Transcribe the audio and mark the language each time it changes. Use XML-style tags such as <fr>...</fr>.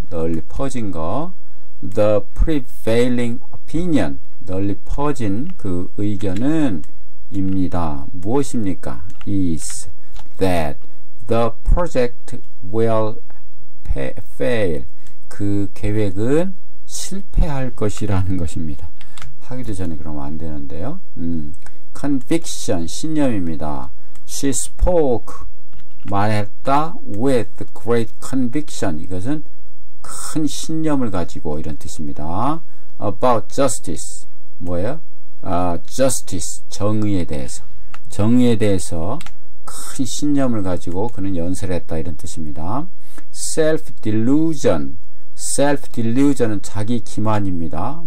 <ko>널리 퍼진 거</ko> <en>the prevailing opinion</en> <ko>널리 퍼진 그 의견은 입니다. 무엇입니까?</ko> <en>is that the project will fail</en> <ko>그 계획은 실패할 것이라는 것입니다. 하기도 전에 그러면 안 되는데요. conviction, 신념입니다.</ko> <en>She spoke, 말했다. with great conviction,</en> <ko>이것은 큰 신념을 가지고 이런 뜻입니다.</ko> <en>about justice,</en> <ko>뭐예요? justice, 정의에 대해서. 정의에 대해서 큰 신념을 가지고 그는 연설을 했다, 이런 뜻입니다. self-delusion, self-delusion은 자기 기만입니다.</ko>